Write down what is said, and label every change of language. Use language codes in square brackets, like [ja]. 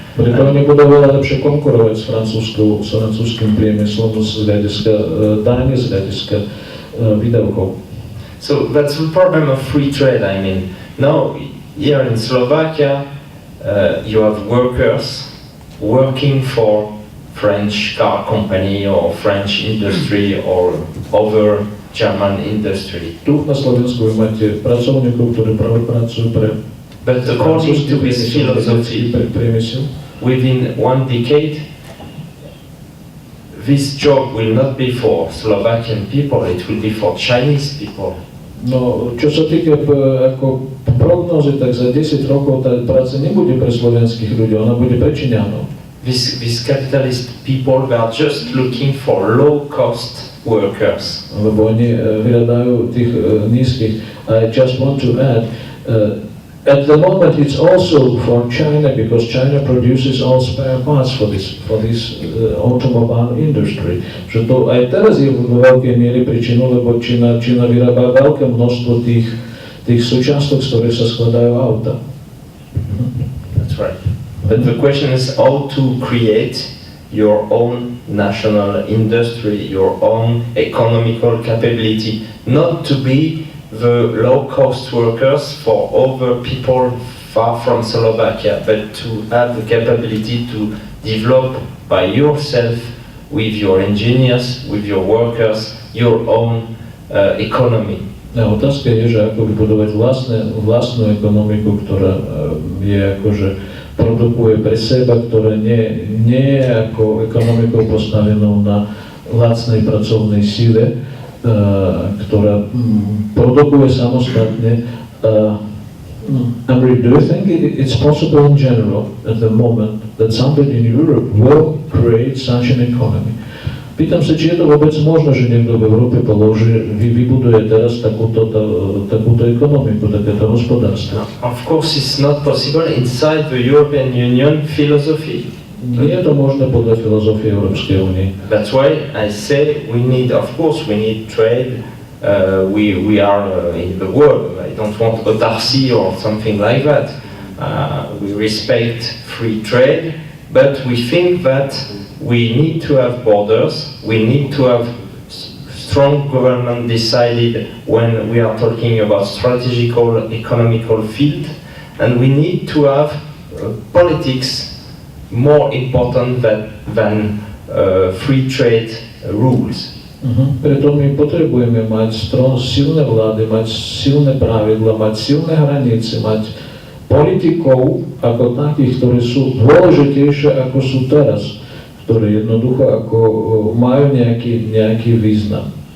[sk] Preto oni budú veľa lepšie konkurovať s francúzským priemyslom z hľadiska daní, z hľadiska výdavkov. [en] So that's the problem of free trade. I mean, now here in Slovakia, you have workers working for French car company or French industry or other German industry. [sk] Tu na Slovensku máte pracovníkov, ktorí pracujú pre [en] But according to this philosophy, within 1 decade, this job will not be for Slovakian people, it will be for Chinese people. [sk] No, čo sa týka ako prognózy, tak za 10 rokov tá práca nebude pre slovenských ľudí, ona bude pre Číňanov. [en] These capitalist people, they are just looking for low-cost workers. [sk] Lebo oni hľadajú tých nízkych. [en] I just want to add, at the moment it's also for China, because China produces all spare parts for this automobile industry. [sk] Že to aj teraz je v veľkej miere príčinou, lebo Čína vyrába veľké množstvo tých súčiastok, z ktorých sa skladajú auta. [en] That's right. But the question is how to create your own national industry, your own economical capability, not to be the low-cost workers for other people far from Slovakia, but to have the capability to develop by yourself, with your engineers, with your workers, your own economy. [sk] A otázka je, že ako vybudovať vlastnú ekonomiku, ktorá je akože produkuje pre seba, ktorá nie je ako ekonomikou postavenou na lacnej pracovnej síle, ktorá produkuje samostatne. [en] Do you think it's possible in general at the moment that somebody in Europe will create such an economy? [sk] Pýtam sa, či je to vôbec možné, že niekto v Európe vybuduje teraz takúto ekonomiku, takéto hospodárstvo. [en] Of course it's not possible inside the European Union philosophy. [sk] Nie je to možné podľa filozofie Európskej únie. [en] That's why I say we need trade. We are in the world. I don't want autarky or something like that. We respect free trade, but we think that we need to have borders. We need to have strong government decided when we are talking about strategical economical field, and we need to have politics more important than free trade rules. [sk] Preto my potrebujeme mať silné vlády, mať silné pravidla, mať silné hranice, mať politikov ako takých, ktorí sú dôležitejšie ako sú teraz, ktorí jednoducho ako majú nejaký význam.